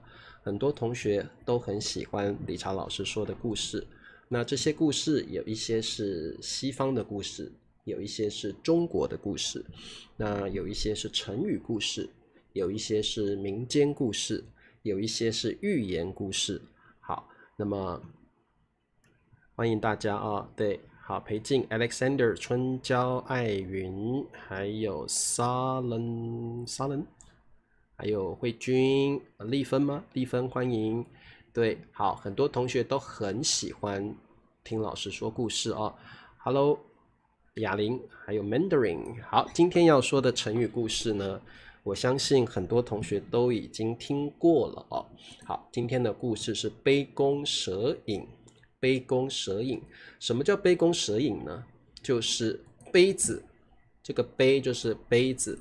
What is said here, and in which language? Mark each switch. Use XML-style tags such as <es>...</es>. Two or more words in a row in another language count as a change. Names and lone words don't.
<zh>很多同學都很喜歡理查老師說的故事，那這些故事有一些是西方的故事，有一些是中國的故事，那有一些是成語故事，有一些是民間故事，有一些是寓言故事。好，那麼歡迎大家啊，對，好，裴靜、Alexander、春嬌、艾雲，還有Salen。還有慧君、麗芬嗎？麗芬歡迎。對，好，很多同學都很喜歡聽老師說故事哦。Hello，雅玲，還有 Mandarin。好，今天要說的成語故事呢，我相信很多同學都已經聽過了哦。好，今天的故事是杯弓蛇影。杯弓蛇影，什麼叫杯弓蛇影呢？就是杯子，這個杯就是杯子。</zh>